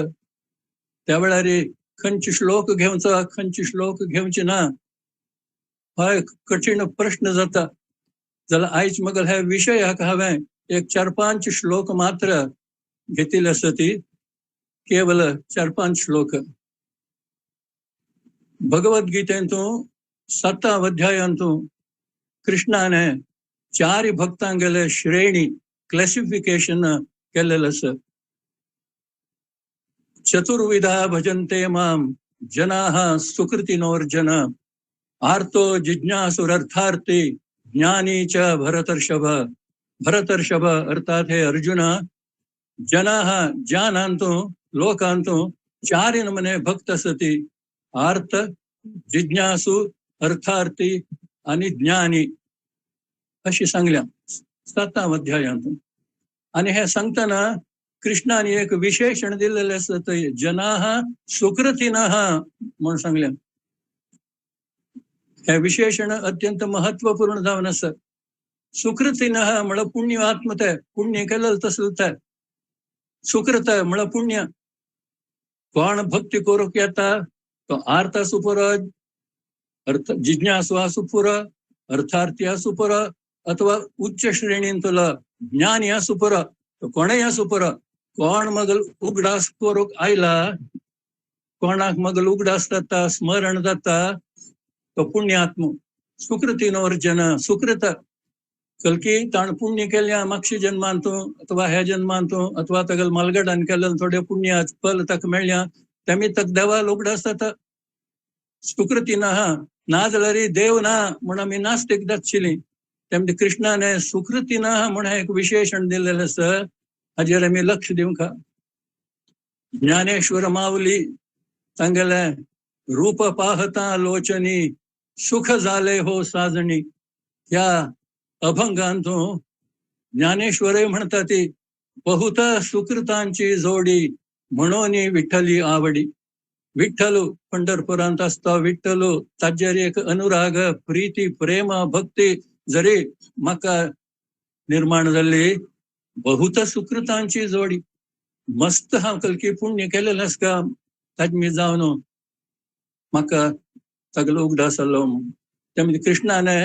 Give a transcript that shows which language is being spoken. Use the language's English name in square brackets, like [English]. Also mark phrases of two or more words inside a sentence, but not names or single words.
[Konkani] त्या वेळार खंयचे श्लोक घेवचो, खंयचे श्लोक घेवचे ना हो एक कठीण प्रश्न जाता. जाल्यार आयज मगल ह्या विशयाक हांवें एक 4-5 श्लोक मात्र घेतिल्ले आसा. ती केवल 4-5 श्लोक. भगवद्गीतेंतून 7 अध्यायांतून कृष्णाने 4 भक्तांगेले श्रेणी क्लासिफिकेशन [Marathi] केलेलं आसा. [Sanskrit] चतुर्विधा भजन्ते माम जनाः सुकृतिनोर्जन आर्तो जिज्ञासुरर्थार्थी ज्ञानी च भरतर्षभ. [Konkani] भरतर्षभ अर्थात हे अर्जुन, जनाः ज्ञानांतू लोकांतू 4 नमुने भक्त असती. आर्त, जिज्ञासू, अर्थार्थी आणि ज्ञानी अशी सांगल्या 7 अध्यायांतून. आणि हे सांगताना कृष्णाने एक विशेषण दिलेले असत, [Sanskrit] जनाः सुकृतिनः [Konkani] म्हणून सांगल्या. हे विशेषण अत्यंत महत्वपूर्ण जावन आसा. सुकृतिनः म्हळ्यार पुण्य आत्मते, पुण्य केलेलं तसलं. सुकृत म्हळ्यार पुण्य. कोण भक्ती करूक येता तो आर्थ आसूं पुरो, जिज्ञासू आसूं पुरो, अर्थार्थी आसूं पुरो, अथवा उच्च श्रेणींतलो ज्ञानी आसूं पुरो, तो कोणय आसूं पुरो. कोण मगल उगडास करूक आयला, कोणाक मगल उगडास जाता, स्मरण जाता, तो पुण्यात्म. सुकृतीनोर्जन सुकृत कलकी ताण पुण्य केल्या मागच्या जन्मांतून अथवा ह्या जन्मांतून अथवा तगल मालगडान केलेलं थोडे पुण्याच फल तक मेळ्ळ्या तेमी तक देवा उगडास जाता. सुकृतीनः ना जाल्यार देव ना म्हण आमी नास्तीक जातशिली. तेमते कृष्णाने सुकृतीनः म्हण एक विशेषण दिलेलं आसा. हाजेर आमी लक्ष दिवंक. ज्ञानेश्वर माऊली तांगेले [Marathi] रूप पाहता लोचनी सुख झाले हो साजणी. [Konkani] ह्या अभंगांतून ज्ञानेश्वरय म्हणता [Marathi] ती बहुत सुकृतांची जोडी म्हणून विठ्ठली आवडी. [Konkani] विठ्ठलू पंढरपुरांत असता विठ्ठलू ताजेर एक अनुराग प्रीती प्रेम भक्ती जरी म्हाका निर्माण जाल्ली [Marathi] बहुत सुकृतांची जोडी [Konkani] मस्त हांव कलकी पुण्य केलेलें आसका ताजमी जावन म्हाका सगलो उगडास जाल्लो ते म्हणजे कृष्णाने